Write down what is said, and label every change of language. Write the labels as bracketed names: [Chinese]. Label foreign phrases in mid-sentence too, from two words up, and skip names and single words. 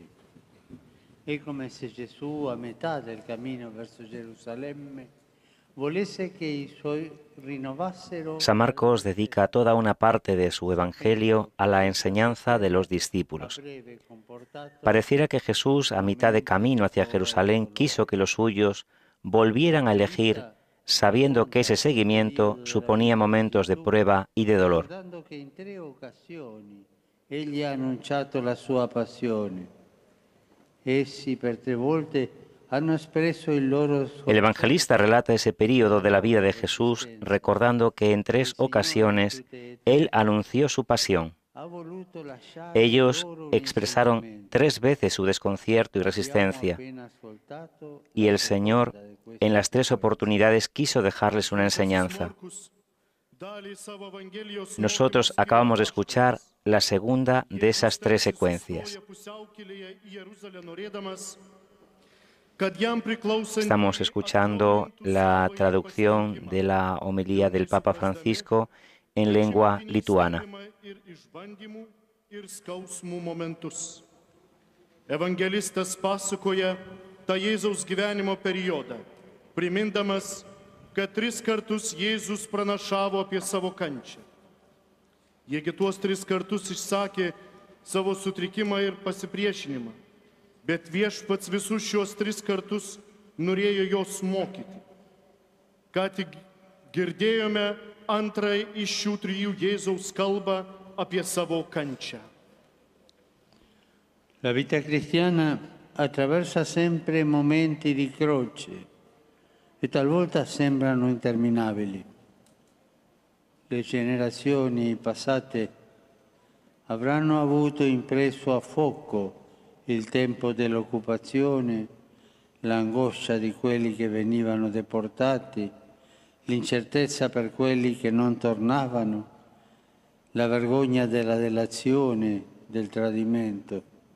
[Italian] È come se Gesù, a metà del cammino verso Gerusalemme, volesse che i suoi rinnovassero. [Spanish] San Marcos dedica toda una parte de su Evangelio a la enseñanza de los discípulos. Pareciera que Jesús, a mitad de camino hacia Jerusalén, quiso que los suyos volvieran a elegir, sabiendo que ese seguimiento suponía momentos de prueba y de dolor. [Italian] Egli ha annunciato la sua passione. Essi per 3 volte hanno espresso il loro. [Spanish] El evangelista relata ese periodo de la vida de Jesús, recordando que en 3 ocasiones él anunció su pasión. Ellos expresaron 3 veces su desconcierto y resistencia, y el Señor en las 3 oportunidades quiso dejarles una enseñanza. Nosotros acabamos de escuchar la segunda de esas 3 secuencias. Estamos escuchando la traducción de la homilía del Papa Francisco en lengua lituana. [Lithuanian] Evangelistas pasakoja tą Jėzaus gyvenimo periodą, primindamas, kad 3 kartus Jėzus pranašavo apie savo kančią. Jiegi tuos 3 kartus išsakė savo sutrikimą ir pasipriešinimą, bet Viešpats visus šios 3 kartus norėjo jos mokyti. Ką tik girdėjome antrąją iš šių 3 Jėzaus kalbą apie savo kančią. [Italian] La vita cristiana attraversa sempre momenti di croce e talvolta sembrano interminabili. Le generazioni passate avranno avuto impresso a fuoco il tempo dell'occupazione, l'angoscia di quelli che venivano deportati, l'incertezza per quelli che non tornavano, la vergogna della delazione, del tradimento.